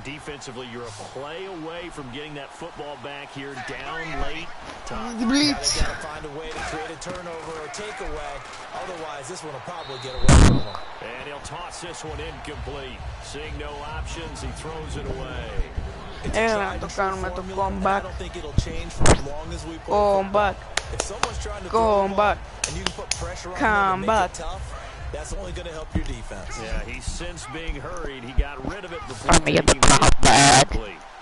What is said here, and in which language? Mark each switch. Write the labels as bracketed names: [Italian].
[English] Defensively, you're a play away from getting that football back here down late. They got to find a way to create a turnover or takeaway. Otherwise, this one will probably get away from them. And he'll toss this one incomplete. Seeing no options, he throws it away. [Greek] Έλα το κάνουμε το comeback. [English] I don't think it'll change for as long as we play. Comeback. If someone's trying to throw the ball and you can put pressure on them and make it tough, that's only going to help your defense. Yeah, he's since being hurried. He got rid of it before taking it complete.